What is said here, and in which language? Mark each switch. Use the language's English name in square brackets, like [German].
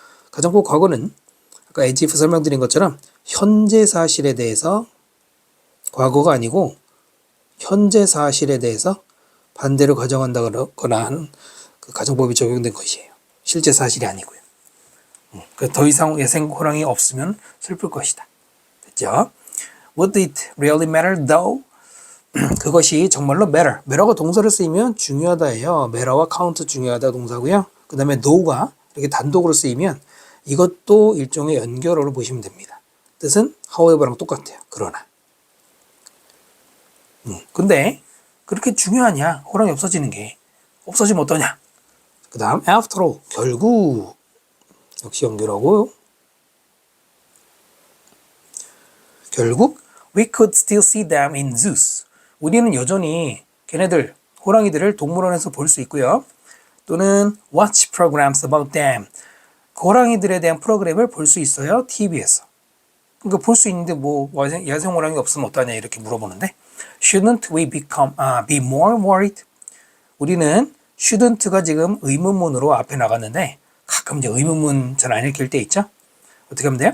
[Korean] 가정법 과거는 아까 as if 설명드린 것처럼 현재 사실에 대해서 과거가 아니고 현재 사실에 대해서 반대로 가정한다거나 하는 그 가정법이 적용된 것이에요. 실제 사실이 아니고요. 더 이상 야생 호랑이 없으면 슬플 것이다. 됐죠? [English] Would it really matter though? [Korean] 그것이 정말로 matter. matter가 동사를 쓰이면 중요하다예요. matter와 count 중요하다 동사고요. 그 다음에 though가 이렇게 단독으로 쓰이면 이것도 일종의 연결어로 보시면 됩니다. 뜻은 however랑 똑같아요. 그러나. 근데 그렇게 중요하냐? 호랑이 없어지는 게. 없어지면 어떠냐? 그 다음 [English] after all. [Korean] 결국. 역시 연결하고요. 결국 [English] we could still see them in zoos. [Korean] 우리는 여전히 걔네들, 호랑이들을 동물원에서 볼 수 있고요. [English] 또는 watch programs about them. [Korean] 그 호랑이들에 대한 프로그램을 볼 수 있어요. TV에서. 그러니까 볼 수 있는데 뭐 야생 호랑이 없으면 어떠냐 이렇게 물어보는데 [English] shouldn't we be more worried? [Korean] 우리는 shouldn't가 지금 의문문으로 앞에 나갔는데 가끔 이제 의문문 잘 안 읽힐 때 있죠? 어떻게 하면 돼요?